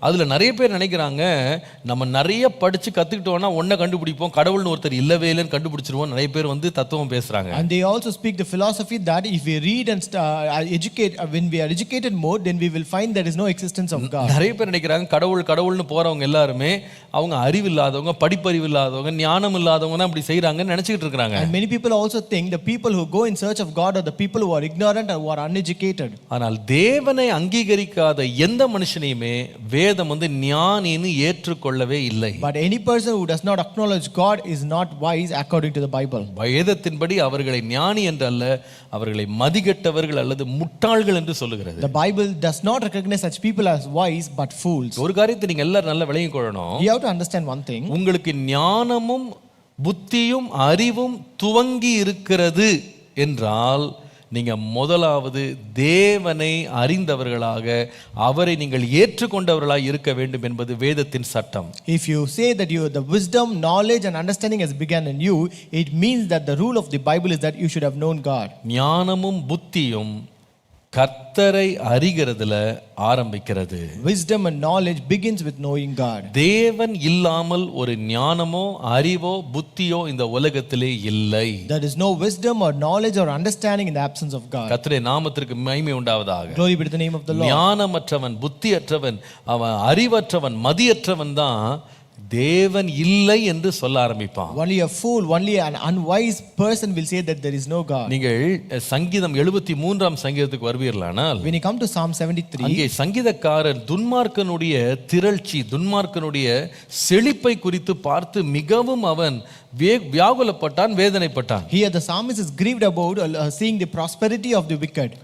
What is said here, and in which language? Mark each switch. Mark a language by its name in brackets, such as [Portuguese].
[Tamil] அதுல நிறைய பேர் நினைக்கிறாங்க, நம்ம நிறைய படிச்சு கத்துக்கிட்டோம்னா ஒன்றை கண்டுபிடிப்போம், கடவுள்னு ஒருத்தர் இல்லவே இல்லைன்னு கண்டுபிடிச்சிருவோம். நிறைய பேர் தத்துவம் பேசுறாங்க. [English] And they also speak the philosophy that if we read and educate, when we are educated more, then we will find there is no existence of God. [Tamil] நிறைய பேர் நினைக்கிறாங்க, கடவுள்னு போறவங்க எல்லாருமே அவங்க அறிவு இல்லாதவங்க, படிப்பறிவு இல்லாதவங்க, ஞானம் இல்லாதவங்க தான் அப்படி செய்யறாங்கன்னு நினைச்சிட்டு இருக்காங்க. [English] And many people also think the people who go in search of God are the people who are ignorant and who are uneducated. [Tamil] ஆனால் தேவனை அங்கீகரிக்காத எந்த மனுஷனையுமே வேதம் வந்து ஞானின்னு ஏற்றுக்கொள்ளவே இல்லை. [English] But any person who does not acknowledge God is not wise according to the Bible. [Tamil] வேதத்தின்படி அவர்களை ஞானி என்று அல்ல, அவர்களை மதிகெட்டவர்கள் அல்லது முட்டாள்கள் என்று சொல்லுகிறது. [English] The Bible does not recognize such people as wise but fools. [Tamil] ஒரு காரியத்தை நீங்க எல்லாரும் நல்லா விளங்கிக் கொள்ளணும். [English] You have to understand one thing. [Tamil] உங்களுக்கு ஞானமும் புத்தியும் அறிவும் துவங்கி இருக்கிறது என்றால் நீங்க முதலாவது தேவனை அறிந்தவர்களாக அவரை நீங்கள் ஏற்றுக்கொண்டவர்களாக இருக்க வேண்டும் என்பது வேதத்தின் சட்டம். [English] If you say that the wisdom, knowledge and understanding has begun in you, it means that the rule of the Bible is that you should have known God. [Tamil] ஞானமும் புத்தியும் கர்த்தரை அறிகிறதுல ஆரம்பிக்கிறது. [English] Wisdom and knowledge begins with knowing God. [Tamil] தேவன் இல்லாமல் ஒரு ஞானமோ அறிவோ புத்தியோ இந்த உலகத்திலே இல்லை. [English] There is no wisdom or knowledge or understanding in the absence of God. [Tamil] கர்த்தருடைய நாமத்திற்கு மகிமை உண்டாவதாக. [English] Glory be to the name of the Lord. [Tamil] ஞானமற்றவன், புத்தியற்றவன், அவன் அறிவற்றவன், மதியற்றவன் தான் தேவன் இல்லை என்று சொல்ல ஆரம்பிப்பான். [English] Only a fool, only an unwise person will say that there is no God. [Tamil] நீங்கள் சங்கீதம் 73ஆம் சங்கீதத்துக்கு வருவீர்களானால், [English] when you come to Psalm 73, [Tamil] அங்கே சங்கீதக்காரன் துன்மார்க்கனுடைய திரட்சி, துன்மார்க்கனுடைய செழிப்பை குறித்து பார்த்து மிகவும் அவன் வியாகுலப்பட்டான், வேதனைப்பட்டான். [English] Here the psalmist is grieved about seeing the prosperity of the wicked.